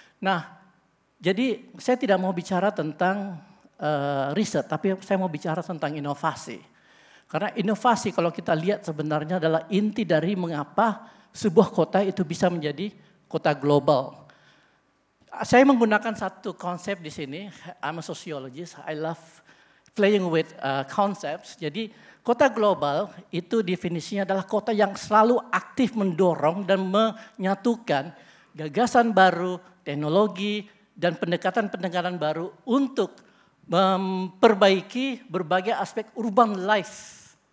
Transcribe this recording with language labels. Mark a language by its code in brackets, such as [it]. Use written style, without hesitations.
[id] Nah, jadi saya tidak mau bicara tentang riset, tapi saya mau bicara tentang inovasi. Karena inovasi kalau kita lihat sebenarnya adalah inti dari mengapa sebuah kota itu bisa menjadi kota global. Saya menggunakan satu konsep di sini. [en] I'm a sociologist. I love playing with concepts. [id] Jadi kota global itu definisinya adalah kota yang selalu aktif mendorong dan menyatukan gagasan baru, teknologi, dan pendekatan-pendekatan baru untuk memperbaiki berbagai aspek urban life.